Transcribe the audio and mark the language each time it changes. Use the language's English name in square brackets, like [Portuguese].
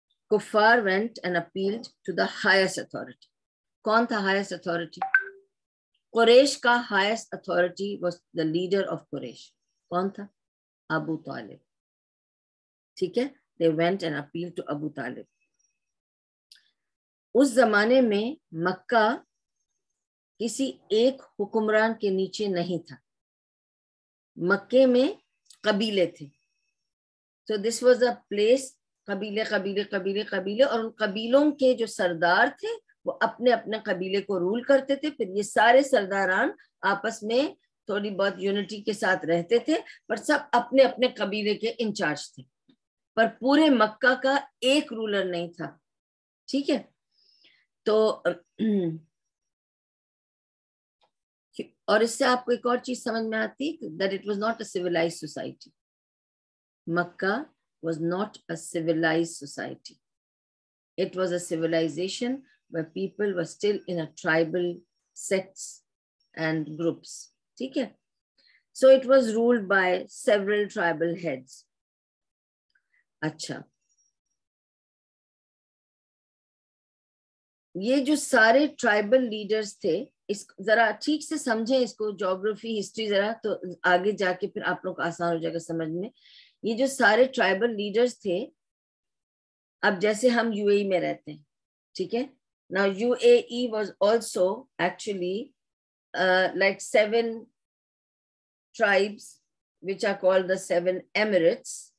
[English] Kuffar went and appealed to the highest authority. [Urdu] کون تھا [English] highest authority؟ [Urdu] قریش کا [English] highest authority was the leader of Quraysh. [Urdu] کون تھا؟ ابو طالب. ٹھیک ہے, [English] they went and appealed to Abu Talib. [Urdu] اس زمانے میں مکہ کسی ایک حکمران کے نیچے نہیں تھا. مکے میں قبیلے تھے. [English] So this was a place, [Urdu] قبیلے قبیلے قبیلے قبیلے, اور ان قبیلوں کے جو سردار تھے وہ اپنے اپنے قبیلے کو رول کرتے تھے. پھر یہ سارے سرداران آپس میں تھوڑی بہت یونٹی کے ساتھ رہتے تھے, پر سب اپنے اپنے قبیلے کے انچارج تھے, پر پورے مکہ کا ایک رولر نہیں تھا. ٹھیک ہے, تو اور اس سے آپ کو ایک اور چیز سمجھ میں آتی [English] that it was not a civilized society. Makkah was not a civilized society. It was a civilization where people were still in a tribal sects and groups. [Urdu] ٹھیک ہے, [English] so it was ruled by several tribal heads. [Urdu] اچھا, یہ جو سارے tribal leaders تھے, اس ذرا ٹھیک سے سمجھیں اس کو, جغرافی ہسٹری ذرا, تو آگے جا کے پھر آپ لوگ کو آسان ہو جائے گا سمجھ میں. یہ جو سارے ٹرائبل لیڈرز تھے, اب جیسے ہم یو اے ای میں رہتے ہیں, ٹھیک ہے, [English] now UAE was also actually like 7 tribes which are called the 7 Emirates.